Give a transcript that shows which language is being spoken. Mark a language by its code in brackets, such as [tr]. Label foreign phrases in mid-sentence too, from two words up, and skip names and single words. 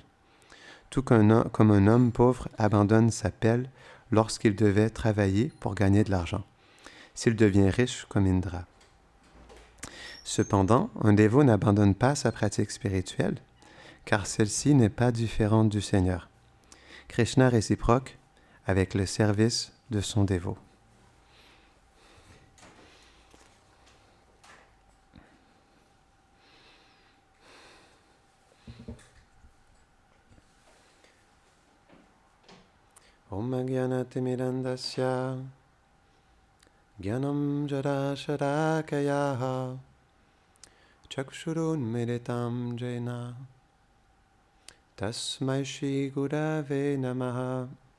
[fr] Tout comme un homme pauvre abandonne sa pelle lorsqu'il devait travailler pour gagner de l'argent, s'il devient riche comme Indra. Cependant, un dévot n'abandonne pas sa pratique spirituelle, car celle-ci n'est pas différente du Seigneur. Krishna réciproque avec le service de son dévot. [sa] ॐ अज्ञानतिमिरान्धस्य ज्ञानाञ्जन शलाकया चक्षुरुन्मीलितं येन तस्मै श्री गुरवे नमः